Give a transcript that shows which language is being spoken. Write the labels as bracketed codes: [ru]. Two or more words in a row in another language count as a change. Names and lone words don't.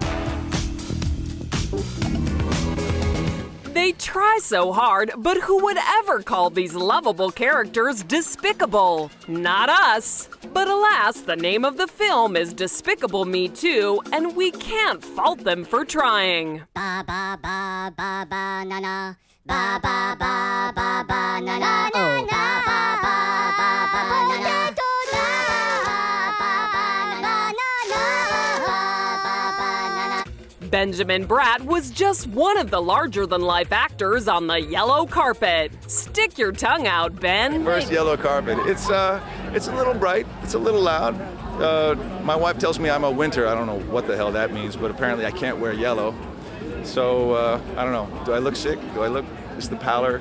[en] They try so hard, but who would ever call these lovable characters despicable? Not us. But alas, the name of the film is Despicable Me 2, and we can't fault them for trying. Ba ba ba ba ba na na. Ba ba ba ba ba na na. Oh, ba ba ba ba ba na na. Benjamin Bratt was just one of the larger-than-life actors on the yellow carpet. Stick your tongue out, Ben. First yellow carpet. It's a little bright. It's a little loud. My wife tells me I'm a winter. I don't know what the hell that means, but apparently I can't wear yellow. So, I don't know. Do I look sick? Is the pallor?